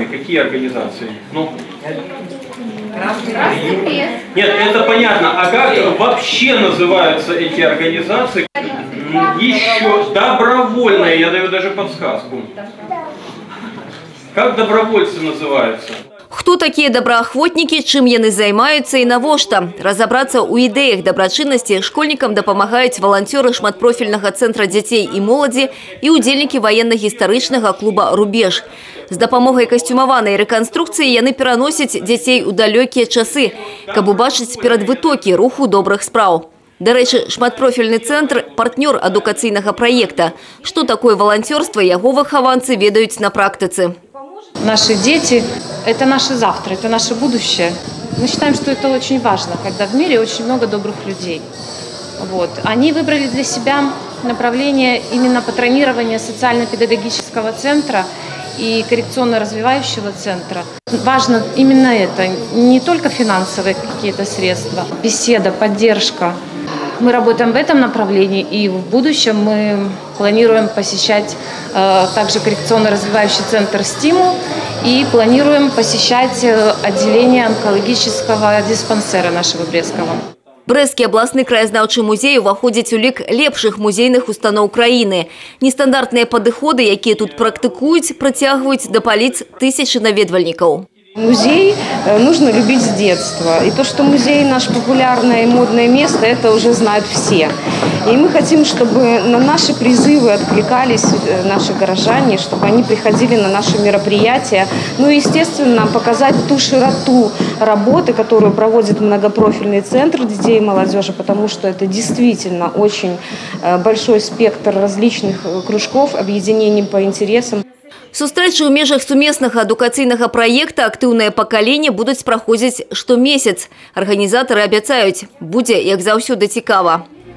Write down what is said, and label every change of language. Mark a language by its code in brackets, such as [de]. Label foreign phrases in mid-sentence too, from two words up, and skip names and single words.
[ru] Какие организации? Ну? Нет, это понятно. А как вообще называются эти организации? Еще добровольные, я даю даже подсказку. Как добровольцы называются? [be] Хто такія добраахвотнікі, чым яны займаюцца і навошта? Разабрацца ў ідэях дабрачыннасці школьнікам дапамагаюць валанцёры шматпрофільнага цэнтра дзяцей і моладзі і удзельнікі ваенна-гістарычнага клуба «Рубеж». З дапамогай касцюмаванай рэканструкцыі яны пераносяць дзяцей у далёкія часы, каб убачыць перадвытокі руху добрых спраў. Дарэчы, шматпрофільны цэнтр – партнёр адукацыйнага праекта. Што такое валанцёрства, яго выхаванцы ведаюць на практыцы. [ru] Наши дети – это наше завтра, это наше будущее. Мы считаем, что это очень важно, когда в мире очень много добрых людей. Вот. Они выбрали для себя направление именно патронирования социально-педагогического центра и коррекционно-развивающего центра. Важно именно это, не только финансовые какие-то средства, беседа, поддержка. Мы работаем в этом направлении, и в будущем мы планируем посещать также коррекционно-развивающий центр «Стимул» и планируем посещать отделение онкологического диспансера нашего Брестского. [be] Брэсцкі абласны краязнаўчы музей уваходзіць у лік лепшых музейных устаноў краіны. Нестандартныя падыходы, якія тут практыкуюць, прыцягваюць да паліц тысячы наведвальнікаў. [ru] Музей нужно любить с детства. И то, что музей наше популярное и модное место, это уже знают все. И мы хотим, чтобы на наши призывы откликались наши горожане, чтобы они приходили на наши мероприятия. Ну и, естественно, показать ту широту работы, которую проводит многопрофильный центр детей и молодежи, потому что это действительно очень большой спектр различных кружков, объединений по интересам. [be] Сустрэчы ў межах сумеснага адукацыйнага праекта «Актыўнае пакаленне» будуць праходзіць штомесяц. Арганізатары абяцаюць, будзе, як заўсёды, цікава.